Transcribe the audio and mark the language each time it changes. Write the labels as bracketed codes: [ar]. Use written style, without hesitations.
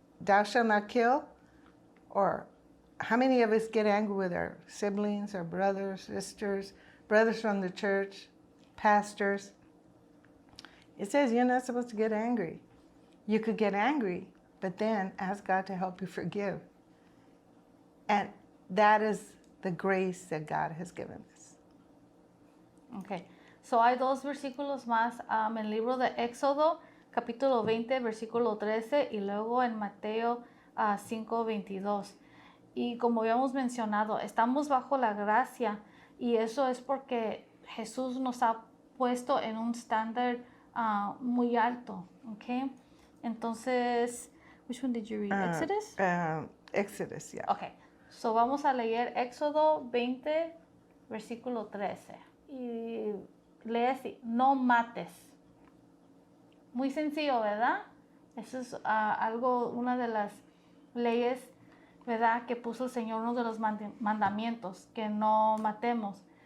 [en] Thou shalt not kill? Or how many of us get angry with our siblings, our brothers, sisters, brothers from the church, pastors? It says you're not supposed to get angry. You could get angry, but then ask God to help you forgive. And that is the grace that God has given us. Okay. [es] So hay dos versículos más en el libro de Éxodo, capítulo 20, versículo 13, y luego en Mateo 5:22. Y como habíamos mencionado, estamos bajo la gracia y eso es porque Jesús nos ha puesto en un estándar muy alto, ¿ok? Entonces, [en] which one did you read? Exodus? Exodus, yeah. Ok, so [es] vamos a leer Éxodo 20, versículo 13. Y lee así: no mates. Muy sencillo, ¿verdad? Eso es una de las leyes, ¿verdad?, que puso el Señor, uno de los mandamientos, que no matemos.